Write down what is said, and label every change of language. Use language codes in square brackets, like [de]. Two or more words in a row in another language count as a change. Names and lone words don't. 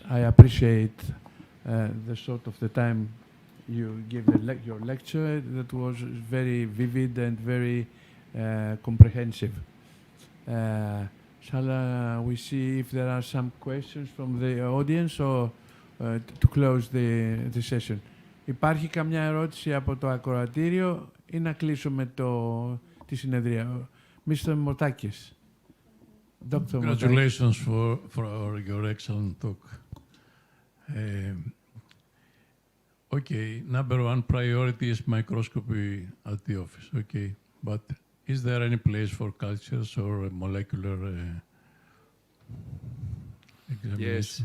[en] I appreciate the sort of the time you give your lecture. That was very vivid and very comprehensive. Shall we see if there are some questions from the audience or to close the session? [el] Υπάρχει καμιά ερώτηση από το ακροατήριο? ή να κλείσουμε τη συνεδρία. [en] Mr. Motakis. Dr. Congratulations for your excellent talk. Okay, number one priority is microscopy at the office, okay. But is there any place for cultures or molecular examinations?